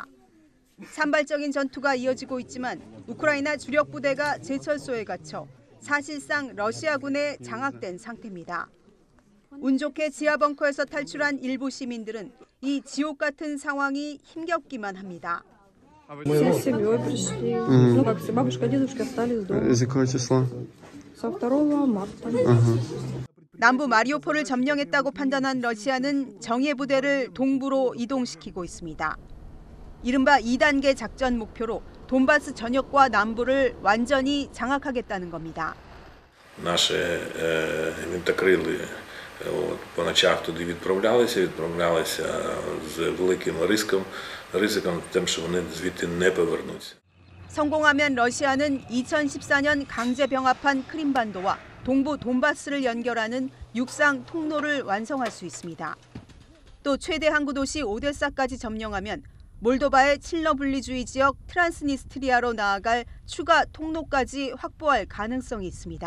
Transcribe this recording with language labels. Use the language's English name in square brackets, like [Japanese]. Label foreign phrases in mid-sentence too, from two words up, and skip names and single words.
[Korean] 산발적인 전투가 이어지고 있지만 우크라이나 주력 부대가 제철소에 갇혀 사실상 러시아군에 장악된 상태입니다. 운 좋게 지하 벙커에서 탈출한 일부 시민들은 이 지옥 같은 상황이 힘겹기만 합니다. [Russian] Все с семьей пришли. Ну, как все, бабушка, дедушка остались дома. Из какого числа? Со 2 марта. [Korean] 남부 마리우폴을 점령했다고 판단한 러시아는 정예 부대를 동부로 이동시키고 있습니다. 이른바 2단계 작전 목표로 돈바스 전역과 남부를 완전히 장악하겠다는 겁니다. [Ukrainian] Наші гвинтокрили по ночах туди відправлялися з великим ризиком тим, що вони звідти не повернуться. [Korean] 성공하면 러시아는 2014년 강제 병합한 크림반도와 동부 돈바스를 연결하는 육상 통로를 완성할 수 있습니다. 또 최대 항구 도시 오데사까지 점령하면 몰도바의 칠러분리주의 지역 트란스니스트리아로 나아갈 추가 통로까지 확보할 가능성이 있습니다.